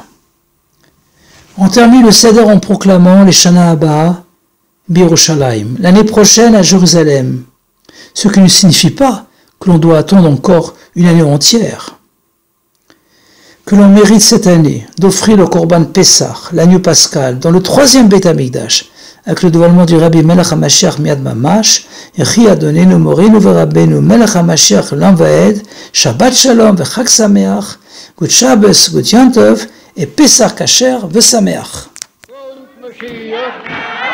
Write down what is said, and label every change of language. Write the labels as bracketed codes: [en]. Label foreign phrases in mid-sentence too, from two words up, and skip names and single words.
[fr] On termine le Seder en proclamant les [he] שנה הבאה בירושלים, [fr] l'année prochaine à Jérusalem, ce qui ne signifie pas que l'on doit attendre encore une année entière. Que l'on mérite cette année d'offrir le [he] קרבן פסח, [fr] l'agneau pascal, dans le 3e [he] בית המקדש, [fr] avec le dévoilement du [he] רבי מלך המשיח מיד ממש, יחי אדוננו מורנו ורבנו מלך המשיח לעולם ועד, שבת שלום וחג שמח, [en] Good Shabbos, Good Yom Tov, et [he] פסח כשר ושמח.